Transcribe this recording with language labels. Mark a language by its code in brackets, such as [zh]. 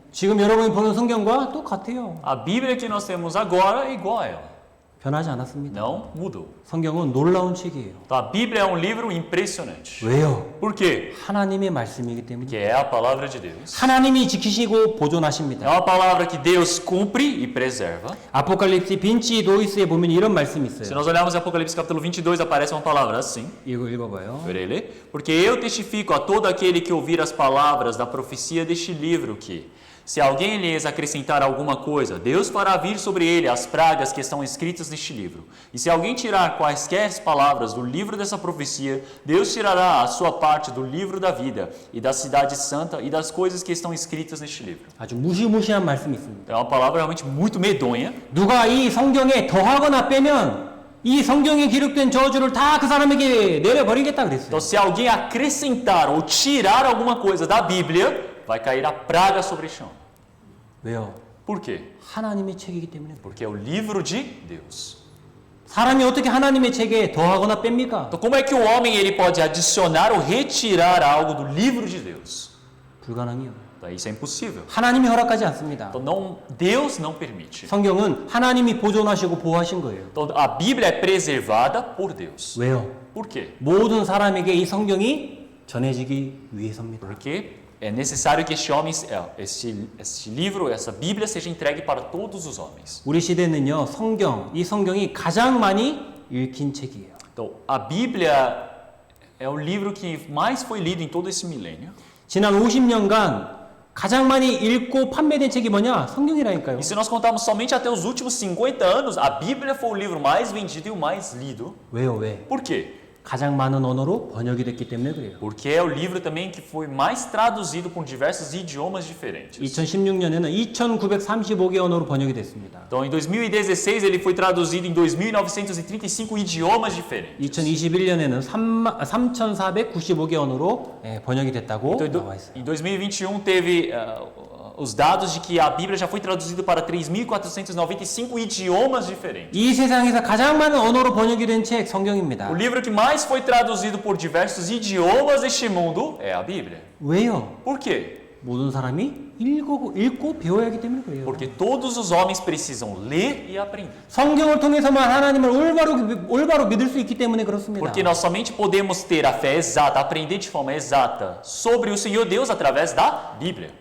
[ko] 지금 여러분이 보는 성경과 똑같아요. [pt] A Bíblia que nós temos agora é igual a ela. [ko] 변하지 않았습니다. [pt] Não mudou. [ko] 성경은 놀라운 책이에요. [pt] Então, a Bíblia é um livro impressionante. [ko] 왜요? [pt] Por quê? [ko] 하나님의 말씀이기 때문에. [pt] Porque é a palavra de Deus. [ko] 하나님이 지키시고 [pt] É [ko] 보존하십니다. [pt] uma palavra que Deus cumpre e preserva. [ko] 아포칼립스 빈치 노이스에 보면 이런 말씀이 [pt] Se [ko] 있어요. [pt] nós olharmos em Apocalipse capítulo 22, aparece uma palavra assim. [ko] 이거 읽어봐요. [pt] Verei ler. Porque eu testifico a todo aquele que ouvir as palavras da profecia deste livro que, se alguém lhes acrescentar alguma coisa, Deus fará vir sobre ele as pragas que estão escritas neste livro. E se alguém tirar quaisquer palavras do livro dessa profecia, Deus tirará a sua parte do livro da vida e da cidade santa e das coisas que estão escritas neste livro. [ko] 아주 무시무시한 말씀이 있습니다. [pt] É uma palavra realmente muito medonha. [ko] 누가 이 성경에 더하거나 빼면 이 성경에 기록된 저주를 다 그 사람에게 내려버리겠다 그랬어요. [pt] Então, se alguém acrescentar ou tirar alguma coisa da Bíblia, vai cair a praga sobre este homem. [ko] 왜요? [pt] Por quê? [ko] 하나님의 책이기 때문에. [pt] Porque é o livro de Deus. [ko] 사람이 어떻게 하나님의 책에 더하거나 뺍니까? [pt] Então, como é que o homem ele pode adicionar ou retirar algo do livro de Deus? [ko] 불가능해요. [pt] Então, isso é impossível. [ko] 하나님이 허락하지 않습니다. [pt] Então, Deus não permite. [ko] 성경은 하나님이 보존하시고 보호하신 거예요. [pt] Então, a Bíblia é preservada por Deus. [ko] 왜요? [pt] Por quê? [ko] 모든 사람에게 이 성경이 전해지기 위해서입니다. [pt] Porque é necessário que este livro, essa Bíblia seja entregue para todos os homens. [ko] 우리 시대는요, 이 성경이 가장 많이 읽힌 책이에요. [pt] Então, a Bíblia é o livro que mais foi lido em todo esse milênio. [ko] 지난 50년간 가장 많이 읽고 판매된 책이 뭐냐? 성경이라니까요. [pt] E se nós contarmos somente até os últimos 50 anos, a Bíblia foi o livro mais vendido e o mais lido. [ko] 왜요? 왜? [pt] Por quê? [ko] 가장 많은 언어로 번역이 됐기 때문에 그래요. [pt] Porque é o livro também que foi mais traduzido por diversos idiomas diferentes. [ko] 2016년에는 2,935개 언어로 번역이 됐습니다. [pt] Então, em 2016, ele foi traduzido em 2.935 idiomas diferentes. [ko] 2021년에는 3,495개 언어로 번역이 됐다고 나와 있어요. [pt] Em 2021, teve os dados de que a Bíblia já foi traduzida para 3.495 idiomas diferentes. [ko] 이 세상에서 가장 많은 언어로 번역이 된 책 성경입니다. [pt] O livro que mais foi traduzido por diversos idiomas deste mundo é a Bíblia. [ko] 왜요? [pt] Por quê? [ko] 모든 사람이 읽고 배워야 하기 때문에 그래요. [pt] Porque todos os homens precisam ler e aprender. [ko] 성경을 통해서만 하나님을 올바로 믿을 수 있기 때문에 그렇습니다. [pt] Porque nós somente podemos ter a fé exata, aprender de forma exata sobre o Senhor Deus através da Bíblia.